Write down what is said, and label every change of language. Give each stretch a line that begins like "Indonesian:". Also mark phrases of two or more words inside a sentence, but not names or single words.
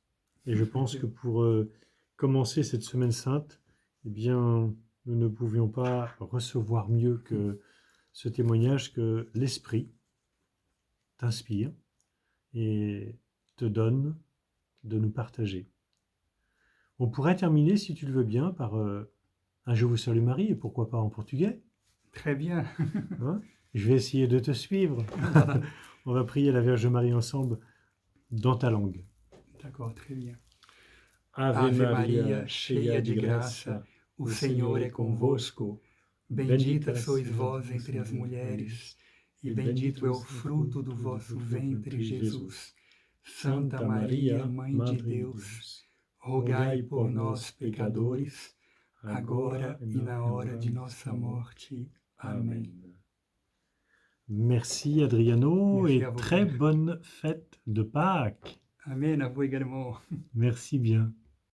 French: Et je pense que pour commencer cette semaine sainte, eh bien, nous ne pouvions pas recevoir mieux que ce témoignage que l'Esprit t'inspire et te donne de nous partager. On pourrait terminer, si tu le veux bien, par un Je vous salue Marie, et pourquoi pas en portugais. Très bien. Hein? Je vais essayer de te suivre. On va prier la Vierge Marie ensemble dans ta langue. D'accord, très bien.
Portuguese: Ave Maria, cheia de graça, o Senhor é convosco. Bendita sois vós entre as mulheres, e bendito é o fruto do vosso ventre, Jesus. Santa Maria, Mãe de Deus, rogai por nós, pecadores, agora e na hora de nossa morte. Amém.
French: Merci Adriano Merci et à vous, très Père. bonne fête de Pâques. Amen, à vous également. Merci bien.